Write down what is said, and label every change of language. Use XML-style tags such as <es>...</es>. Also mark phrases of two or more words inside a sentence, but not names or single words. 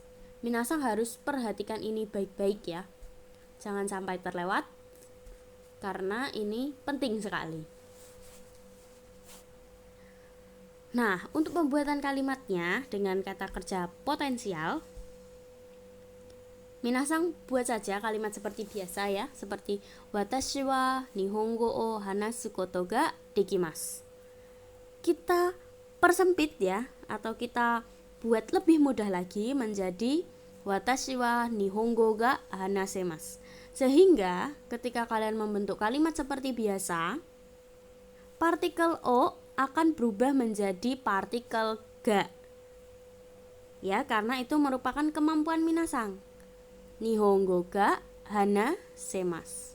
<id>Minasang harus perhatikan ini baik-baik ya. Jangan sampai terlewat karena ini penting sekali. Nah, untuk pembuatan kalimatnya dengan kata kerja potensial, minasang buat saja kalimat seperti biasa ya, seperti</id> <ja>私は日本語を話すことができます.</ja> <id>Kita persempit ya, atau kita buat lebih mudah lagi menjadi</id> <ja>私は日本語が話せます.</ja> <id>Sehingga ketika kalian membentuk kalimat seperti biasa, partikel o akan berubah menjadi partikel ga. Ya, karena itu merupakan kemampuan minasang.</id> <ja>日本語が話せます.</ja>